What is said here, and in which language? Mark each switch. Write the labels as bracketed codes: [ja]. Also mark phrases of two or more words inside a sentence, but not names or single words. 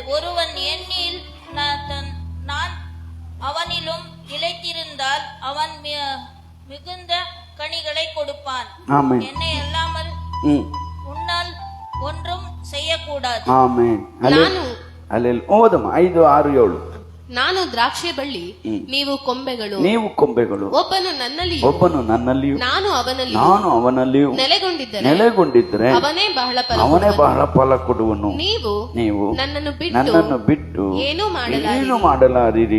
[ta] ஒருவன் என்னில் நான் அவனிலும் நிலைத்திருந்தால் அவன் மிகுந்த கனிகளை கொடுப்பான். என்னை அல்லாமல் உன்னால் ஒன்றும் செய்யக்கூடாது. ஆமென். அல்லேலூயா. ஓதுமா 5, 6, 7. [kn] ನಾನು ದ್ರಾಕ್ಷೆ ಬಳ್ಳಿ, ನೀವು ಕೊಂಬೆಗಳು. ಒಬ್ಬನು ನನ್ನಲ್ಲಿಯೂ ನಾನು ಅವನಲ್ಲಿಯೂ ನೆಲೆಗೊಂಡಿದ್ದರೆ ಅವನೇ ಬಹಳ ಫಲ ಕೊಡುವನು. ನೀವು ನನ್ನನ್ನು ಬಿಟ್ಟು ಏನೂ ಮಾಡಲಾರಿರಿ.